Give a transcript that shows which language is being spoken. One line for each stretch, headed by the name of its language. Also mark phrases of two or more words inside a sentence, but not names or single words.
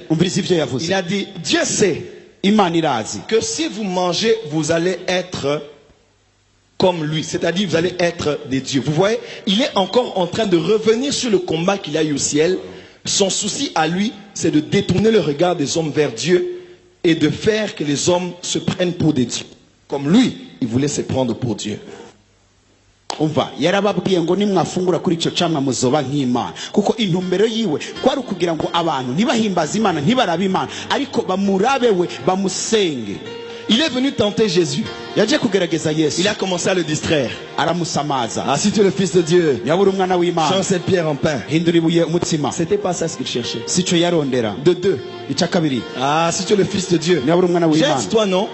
French: Il a dit, Dieu sait que si vous mangez, vous allez être comme lui, c'est-à-dire vous allez être des dieux. Vous voyez, il est encore en train de revenir sur le combat qu'il a eu au ciel. Son souci à lui, c'est de détourner le regard des hommes vers Dieu et de faire que les hommes se prennent pour des dieux. Comme lui, il voulait se prendre pour Dieu.
Rundi: Yarababwiye ngo nimwafungura kuri ico camwa muzoba nk'Imana kuko intumbero yiwe kwari kugira ngo abantu ntibahimbaza Imana ntibarabe Imana ariko bamurabewe bamusenge.
French: Il est venu tenter Jésus. Il a commencé à le distraire. Ah, si tu es le fils de Dieu, change cette pierre en pain. C'était pas ça ce qu'il cherchait. De 2. Ah, si tu es le fils de Dieu, jette-toi, non?